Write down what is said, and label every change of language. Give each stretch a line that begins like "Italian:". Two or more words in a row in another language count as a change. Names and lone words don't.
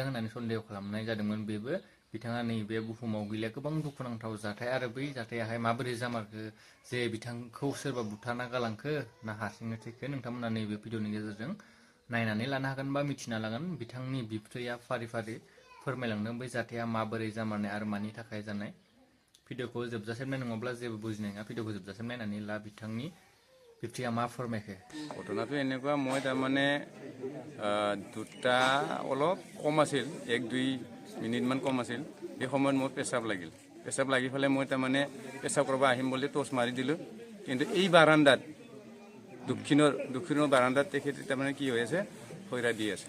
Bodo: होननानै सन्देह खालामनाय जादोंमोन बेबो बिथाङा नैबे बुहुमाव गैलिया गोबां दुखुनांथाव जाथाय आरो बै जाथायाहाय माबोरै जामारखो जे बिथांखौ सोरबा बुथारना गालांखो ना हारसिंनो थैखो नोंथांमोना नैबे भिडिअनि गेजेरजों नायनानै लानो हागोन बा मिथिना लागोन बिथांनि बिबथैया फारि फारि फोरमायलांदों बै जाथाया माबोरै जामारनाय आरो मानि थाखाय जानाय भिडिअखौ जोबजासिम नाय नङाब्ला जेबो बुजिनाय नङा भिडिअखौ जोबजासिम नायनानै ला बिथांनि बिबथैया मा फोरमायखो
Assamese: ঘটনাটো এনেকুৱা মই তাৰমানে দুটা অলপ কম আছিল 1-2 মিনিটমান কম আছিল এই সময়ত মোৰ পেচাব লাগি ফেলে মই তাৰমানে পেচাব কৰিব আহিম বুলি টৰ্চ মাৰি দিলোঁ কিন্তু এই বাৰান্দাত দক্ষিণৰ বাৰান্দাত তেখেতে তাৰমানে কি হৈ আছে খৈৰা দি আছে